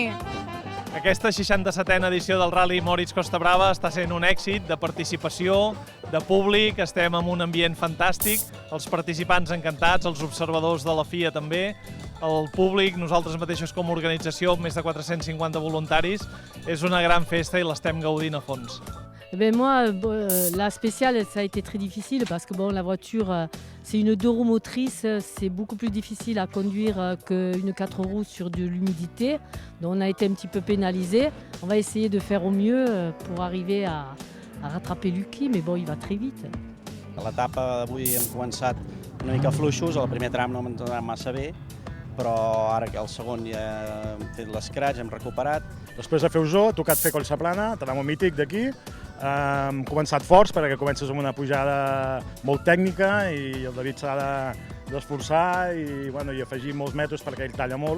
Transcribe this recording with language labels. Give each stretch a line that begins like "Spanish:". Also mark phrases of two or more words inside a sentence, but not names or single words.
Catalan: Aquesta 67a edició del Rally Moritz Costa Brava està sent un èxit de participació, de públic, estem en un ambient fantàstic, els participants encantats, els observadors de la FIA també, el públic, nosaltres mateixos com a organització, més de 450 voluntaris, és una gran festa i l'estem gaudint a fons.
French: Moi, la spéciale, ça a été très difficile parce que la voiture, c'est une 2 roues motrices, c'est beaucoup plus difficile à conduire qu'une 4 roues sur de l'humidité. Donc on a été un petit peu pénalisé. On va essayer de faire au mieux pour arriver à rattraper Lucky, mais bon, il va très vite.
Catalan: A l'etapa d'avui hem començat una mica fluixos, el primer tram no hem anat massa bé, però ara que el segon ja hem fet l'escratx, hem recuperat. Després de fer Usó, ha tocat fer Collsaplana, tramo mític d'aquí. Hem començat forts perquè comences amb una pujada molt tècnica i el David s'ha d'esforçar i afegir molts metres perquè ell talla molt.